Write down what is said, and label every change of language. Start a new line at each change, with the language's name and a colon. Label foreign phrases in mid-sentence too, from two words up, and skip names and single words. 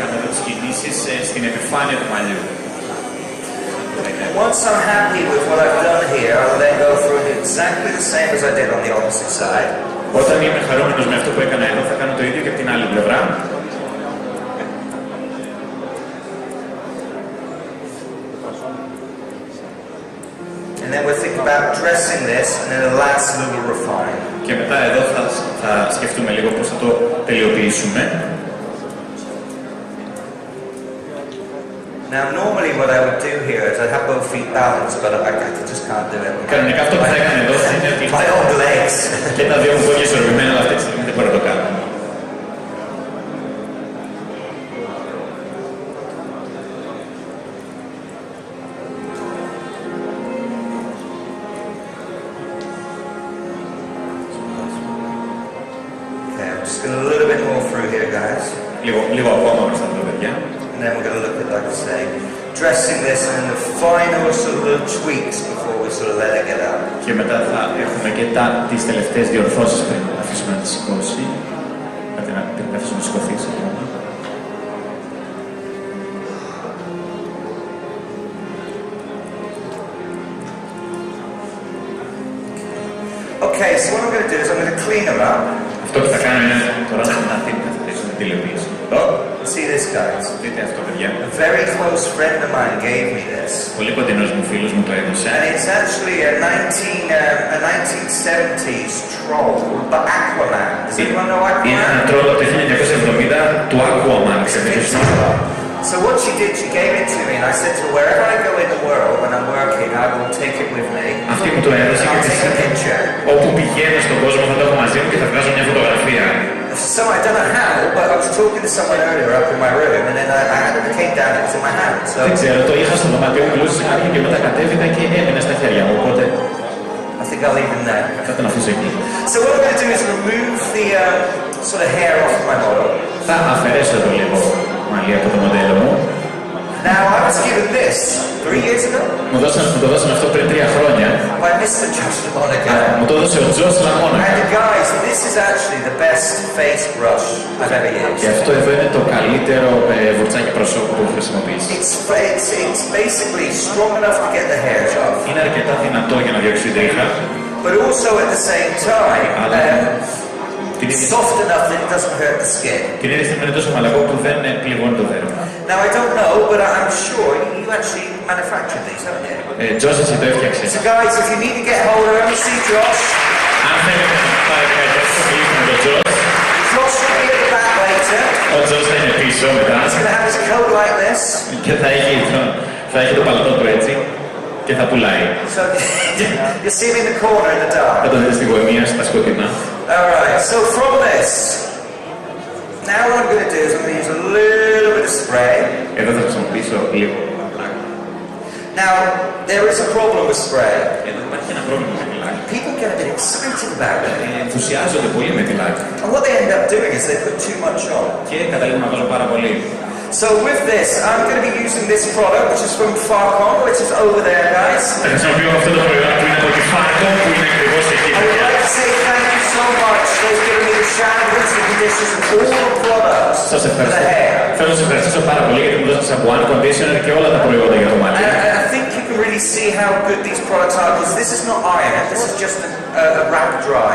English: Once I'm happy with what I've done here, I'll then go through and do exactly the same as I did on the opposite side. And then we'll think about dressing this and then the last little refine.
Greek: Και μετά εδώ θα σκεφτούμε λίγο πώς θα το τελειοποιήσουμε.
English: Now normally what I would do here is I'd have both feet balanced, but I just can't do it.
Greek: Κανονικά αυτό που θα έκανε εδώ είναι ότι
English: my own legs.
Greek: Και τα δύο μου πόδια ισορροπημένα, αλλά αυτή τη στιγμή δεν μπορώ να το κάνω.
English: A little bit more through here, guys.
Greek: Λίγο ακόμα μπροστά τα παιδιά.
English: And then we're going to look at, like I say, dressing this and the final sort of little tweaks before we sort of let it get out.
Greek: Και μετά θα έχουμε και τις τελευταίες διορθώσεις πριν να αφήσουμε να τη σηκώσει. Να την αφήσουμε να σηκωθεί, συγγνώμη.
English: Okay, so what I'm going to do is I'm going to clean them up.
Greek: Αυτό που θα κάνω είναι τώρα να την τηλεοπτήσω.
English: See this, guys?
Greek: Δείτε αυτό, παιδιά.
English: A very close friend of mine gave me this.
Greek: Πολύ κοντινός μου φίλος μου το έδωσε.
English: And it's actually a 1970s troll, but Aquaman. Does anyone know Aquaman?
Greek: Είναι ένα τρόλο από το 1970 του Aquaman.
English: So what she did, she gave it to me, and I said to her, wherever I go in the world when I'm working, I will take it with me.
Greek: Αυτή μου το έδωσε και της είπε, όπου πηγαίνω στον κόσμο θα το έχω μαζί μου και θα βγάζω μια φωτογραφία.
English: So I don't know how, but I was talking to someone earlier up in my room, and then I came down, it was in my hand. So
Greek: δεν ξέρω, το είχα στο δωμάτιο μου, μιλούσα σε κάποιον και μετά κατέβηκα και έμεινε στα χέρια μου, οπότε
English: I think I'll leave him there.
Greek: Θα τον αφήσω εκεί.
English: So what I'm going to do is remove the sort of hair off my model.
Greek: Θα αφαιρέσω το λίγο μαλλί από το μοντέλο μου.
English: Now I was given this 3 years ago.
Greek: Μου το δώσαν αυτό πριν 3 χρόνια.
English: By Mr. Josh Lamonica.
Greek: Μου το έδωσε ο Josh Lamonica.
English: And guys, this is actually the best face brush I've ever
Greek: Και
English: used.
Greek: αυτό εδώ είναι το καλύτερο βουρτσάκι προσώπου που έχω χρησιμοποιήσει.
English: It's basically strong enough to get the hairs off,
Greek: Είναι αρκετά δυνατό για να διώξει την τρίχα,
English: but also at the same time, soft enough that it doesn't hurt the skin.
Greek: την ίδια στιγμή είναι τόσο μαλακό που δεν πληγώνει το δέρμα.
English: Now I don't know, but I'm sure you actually manufactured these, haven't you?
Greek: Τζος, εσύ το έφτιαξες.
English: So guys, if you need to get hold of them, see Josh.
Greek: Αν θέλετε να πάρει κάτι έτσι, θα μιλήσουμε με τον Τζος.
English: Josh will be at the back later.
Greek: Ο Τζος θα είναι πίσω μετά.
English: He's going to have his coat like this.
Greek: Και θα έχει το παλατό του έτσι και θα πουλάει.
English: So you see him in the corner in the dark.
Greek: Θα το δείτε στη γωνία, στα σκοτεινά.
English: Alright, so from this, now what I'm going to do is I'm going to use a little bit of spray.
Greek: Εδώ θα χρησιμοποιήσω λίγο.
English: Now, there is a problem with spray.
Greek: Εδώ υπάρχει ένα πρόβλημα με τη λάκη.
English: People get a bit excited about it.
Greek: Ενθουσιάζονται πολύ με τη λάκη.
English: And what they end up doing is they put too much on.
Greek: Και καταλήγουν να βάζω πάρα πολύ.
English: So with this, I'm going to be using this product, which is from Farcon, which is over there, guys.
Greek: Θα χρησιμοποιώ αυτό το προϊόν που είναι από τη Farcon, που είναι ακριβώς εκεί.
English: I would like to say thank you so much. They've given me the shampoo, the conditioners, and all the products
Greek: Σας
English: for the
Greek: ευχαριστώ.
English: hair.
Greek: Θέλω να σας ευχαριστήσω πάρα πολύ γιατί μου δώσατε σαμπουάν, conditioner και όλα τα προϊόντα για το μάτι.
English: And I think you can really see how good these products are, because this is not iron, this is just a wrap dry.